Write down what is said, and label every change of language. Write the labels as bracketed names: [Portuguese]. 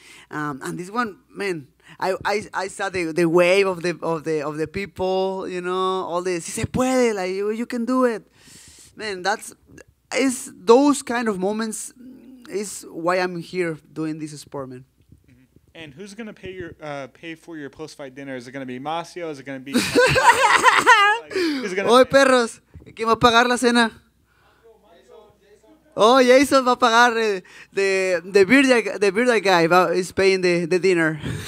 [English] And this one, man, I saw the wave of the people, you know, all the [Spanish] si se puede, [English] like you can do it, man. Is those kind of moments is why I'm here doing this sport, man. And who's gonna pay for your post-fight dinner? Is it gonna be Macio? Is it gonna be? [Spanish] Oye, perros, ¿quién va a pagar la cena? [English] Oh, Jason [Spanish] va a pagar [English] the bearded guy is paying the dinner.